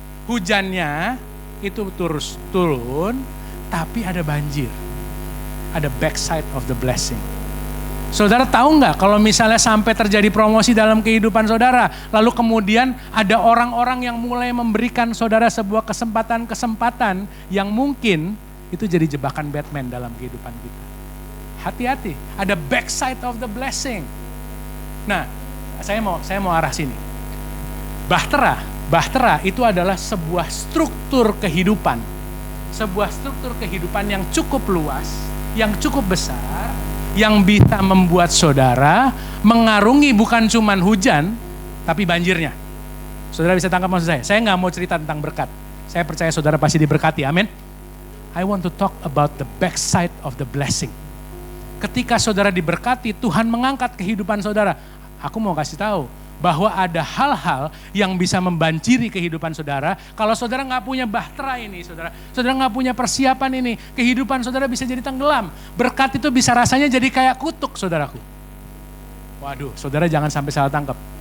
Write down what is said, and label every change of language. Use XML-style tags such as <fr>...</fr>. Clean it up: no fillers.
<id>Hujannya itu terus turun, tapi ada banjir. Ada</id> <en>backside of the blessing.</en> <id>Saudara tahu nggak kalau misalnya sampai terjadi promosi dalam kehidupan saudara, lalu kemudian ada orang-orang yang mulai memberikan saudara sebuah kesempatan-kesempatan yang mungkin itu jadi jebakan Batman dalam kehidupan kita. Hati-hati, ada</id> <en>backside of the blessing.</en> <id>Nah, saya mau arah sini. Bahtera itu adalah sebuah struktur kehidupan. Sebuah struktur kehidupan yang cukup luas, yang cukup besar, yang bisa membuat saudara mengarungi bukan cuman hujan, tapi banjirnya. Saudara bisa tangkap maksud saya? Saya nggak mau cerita tentang berkat. Saya percaya saudara pasti diberkati, amin.</id> <en>I want to talk about the backside of the blessing.</en> <id>Ketika saudara diberkati, Tuhan mengangkat kehidupan saudara. Aku mau kasih tahu bahwa ada hal-hal yang bisa membanjiri kehidupan saudara. Kalau saudara nggak punya bahtera ini, saudara nggak punya persiapan ini, kehidupan saudara bisa jadi tenggelam. Berkat itu bisa rasanya jadi kayak kutuk, saudaraku. Waduh, saudara jangan sampai salah tangkap.</id>